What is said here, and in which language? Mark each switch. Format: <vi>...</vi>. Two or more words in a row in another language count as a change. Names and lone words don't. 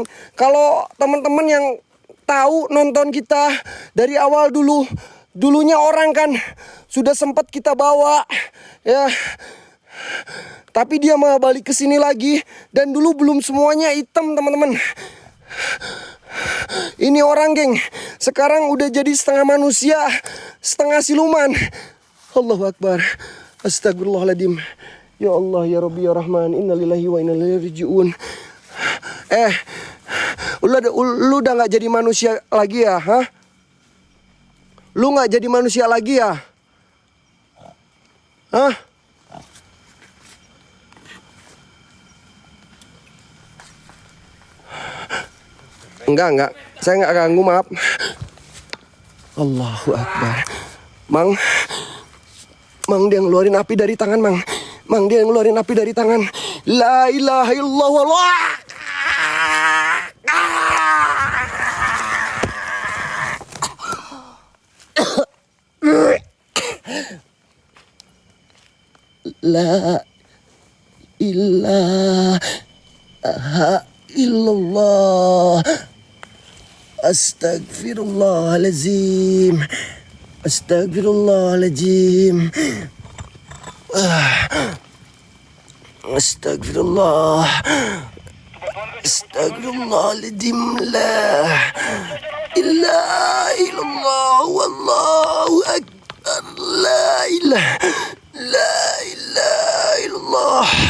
<id>Kalau teman-teman yang tahu nonton kita dari awal dulunya orang kan sudah sempat kita bawa ya. Tapi dia mau balik ke sini lagi dan dulu belum semuanya hitam, teman-teman. Ini orang, geng. Sekarang udah jadi setengah manusia, setengah siluman.</id> <ar>الله أكبر. أستغفر الله العظيم. يا الله، يا ربي، يا رحمن، إنا لله وإنا إليه راجعون.</ar> <id>Lu udah gak jadi manusia lagi ya, hah? Lu gak jadi manusia lagi ya? Hah? Enggak. Saya nggak ganggu, maaf.</id> <ar>الله أكبر.</ar> <id>Mang, dia ngeluarin api dari tangan, Mang. Dia ngeluarin api dari tangan.</id> <ar>لا إله إلا الله. لا إله إلا الله. أستغفر الله العظيم. أستغفر الله العظيم. أستغفر الله. أستغفر الله العظيم. لا إله إلا الله. والله أكبر. لا إله إلا الله.</ar>